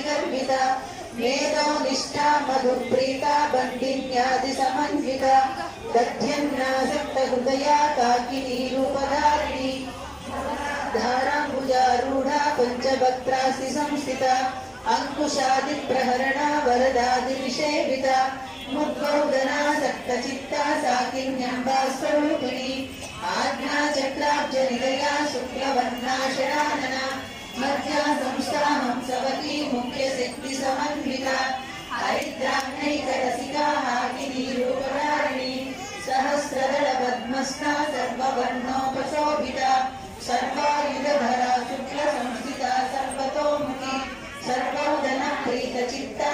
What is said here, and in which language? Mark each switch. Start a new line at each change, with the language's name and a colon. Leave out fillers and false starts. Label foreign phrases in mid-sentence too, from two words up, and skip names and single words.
Sanskrit: गर्भित मेधो निष्ठा मधुप्रीत बण्डिन्यादि समन्वित दध्यन्नासक्त हृदया काकिनी रूपधारिणि धाराम्बुजारूढ पञ्चभक्त्रासि संस्थित अङ्कुशादि प्रहरण वरदादि निषेवित मुद्गौदनासक्त चित्त साकिन्यम्बा स्वरूपिणि आज्ञा चक्राब्ज निलय शुक्लवर्णाषडानन मध्या संस्था हंसवती मुख्य शक्ति समन्विता हरिद्राग्नैकरसिका हाकिनी रूपधारिणी सहस्रदल पद्मस्था सर्ववर्णोपशोभिता सर्वायुधधरा शुक्ल संस्थिता सर्वतोमुखी सर्वोदन प्रीतचित्ता